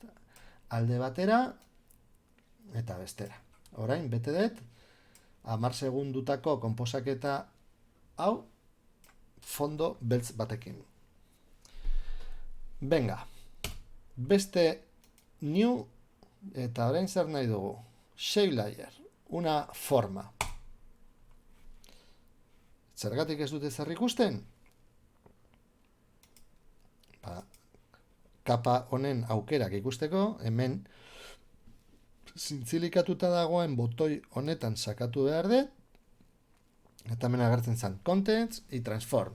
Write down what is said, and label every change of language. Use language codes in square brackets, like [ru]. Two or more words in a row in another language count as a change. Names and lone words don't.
[eu] Alde batera, eta bestera. Orain, bete dut, 10 segundutako konposaketa hau, fondo beltz batekin. Venga, beste new, eta orain zer nahi dugu? [en] Shape layer, [es] una forma. [eu] Zergatik ez dute zer ikusten? Kapa honen aukerak ikusteko, hemen zintzilikatuta dagoen botoi honetan sakatu behar dut, eta hemen agertzen zen Contents i Transform.